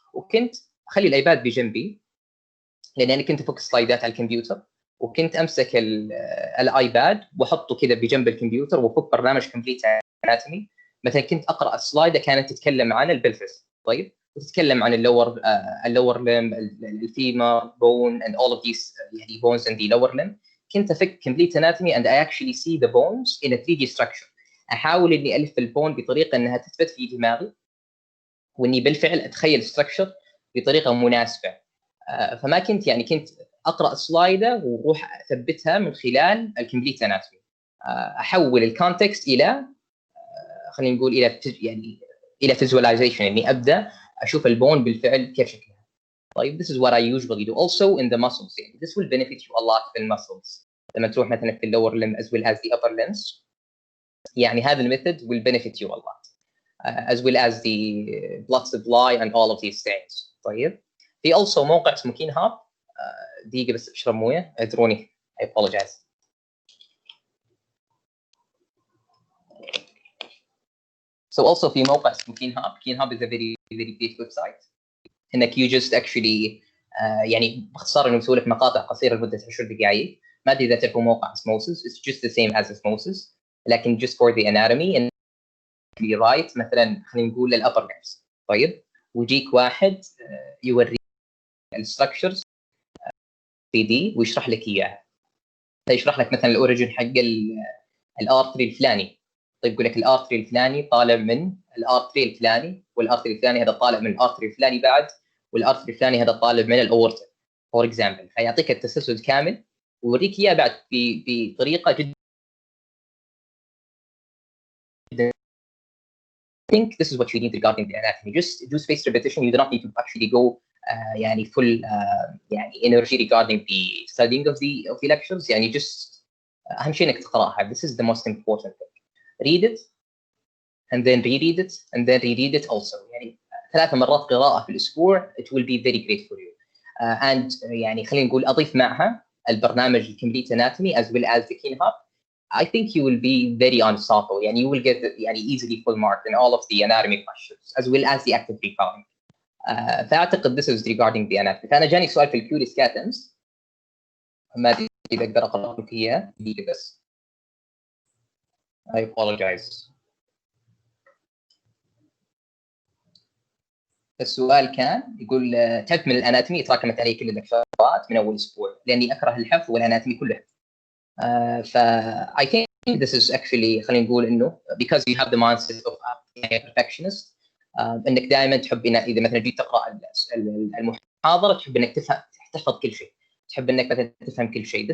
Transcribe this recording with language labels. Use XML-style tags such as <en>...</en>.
<ar>وكنت اخلي الايباد بجنبي لان انا كنت افك سلايدات على الكمبيوتر، وكنت امسك الايباد واحطه كذا بجنب الكمبيوتر وافك برنامج كومبليت اناتومي. مثلا كنت اقرا السلايد كانت تتكلم عن البلفس، طيب وتتكلم عن اللور ليم، الفيمر بون</ar> <en>and all of these</en> <ar>يعني bones in the lower limb. كنت افك</ar> <en>complete anatomy and I actually see the bones in a 3D structure.</en> <ar>احاول اني الف البون بطريقه انها تثبت في دماغي، واني بالفعل اتخيل structure بطريقه مناسبه. فما كنت يعني كنت اقرا سلايده واروح اثبتها من خلال الكمبليت اناتومي، احول الكونتكست الى خلينا نقول الى فيزواليزيشن، اني ابدا اشوف البون بالفعل كيف شكلها.</ar> <en>طيب this is what I usually do also in the muscles. يعني this will benefit you a lot</en> <ar>في المسلز لما تروح مثلا في اللور</ar> <en>limb as well as the upper limbs.</en> <ar>يعني هذا الميثود</ar> <en>will benefit you a lot as well as the blood supply and all of these things.</en> <ar>طيب في also موقع اسمه كين هاب. دقيقة بس اشرب مويه، اعذروني</ar> <en>I apologize.</en> <ar>So also في موقع اسمه كين هاب. كين هاب</ar> <en>is a very great website</en> <ar>انك you just actually يعني باختصار انه مسوي لك مقاطع قصيرة لمدة 10 دقائق. ما ادري اذا تعرفوا موقع</ar> <en>osmosis، it's just the same as osmosis لكن just for the anatomy and you write</en> <ar>مثلا خلينا نقول</ar> <en>الupper limbs.</en> <ar>طيب ويجيك واحد يوريك الستراكشرز 3D ويشرح لك اياها. يشرح لك مثلا الاوريجن حق الارتري الفلاني. طيب يقول لك الارتري الفلاني طالع من الارتري الفلاني، والارتري الفلاني هذا طالع من الارتري الفلاني بعد، والارتري الفلاني هذا طالع من الاورتا. فور اكزامبل، فيعطيك التسلسل كامل ويوريك اياه بعد بطريقه جدا.</ar> <en>I think this is what you need regarding the anatomy. Just do spaced repetition. You do not need to actually go يعني full يعني energy regarding the studying of the lectures.</en> <ar>يعني just أهم شيء إنك تقرأها.</ar> <en>This is the most important thing. Read it and then reread it and then reread it also.</en> <ar>يعني 3 مرات قراءة في الأسبوع</ar> <en>it will be very great for you.</en> <ar>And يعني خلينا نقول أضيف معها البرنامج Complete Anatomy</ar> <en>as well as the KeyNote. I think you will be very unstoppable. يعني you will get يعني easily full mark in all of the anatomy questions as well as the active recalling. فأعتقد this is regarding the anatomy.</en> <ar>فأنا جاني سؤال في الكيوري سكاتنز، ما أدري إذا أقدر أقرأ لك إياه بس.</ar> <en>I apologize.</en> <ar>السؤال كان يقول تعبت من الاناتومي، تراكمت علي كل اللكشرات من اول اسبوع لاني اكره الحفظ والاناتومي كلها.</ar> <en>ف I think this is actually خلينا نقول انه because you have the mindset of a perfectionist.</en> <ar>انك دائما تحب اذا مثلا جيت تقرا المحاضره تحب انك تحفظ كل شيء، تحب انك مثلا تفهم كل شيء.</ar>